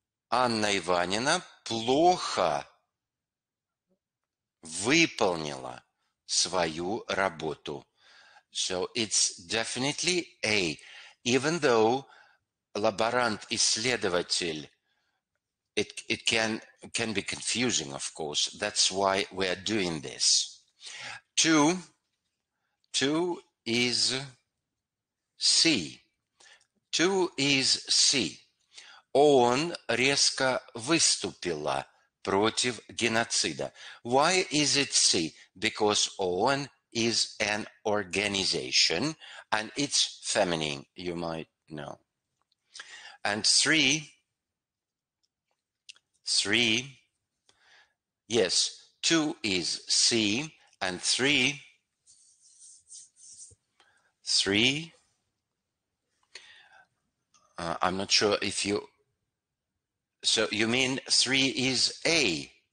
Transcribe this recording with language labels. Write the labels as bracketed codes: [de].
[ru] Анна Иванина плохо выполнила свою работу. [en] So it's definitely A. Even though [ru] лаборант-исследователь, [en] it can be confusing, of course. That's why we're doing this. 2 is C. 2 is C. [ru] ООН резко выступила против геноцида. [en] Why is it C? Because OON is an organization and it's feminine, you might know. And 3, yes, 2 is C and 3, I'm not sure if you, so you mean 3 is A?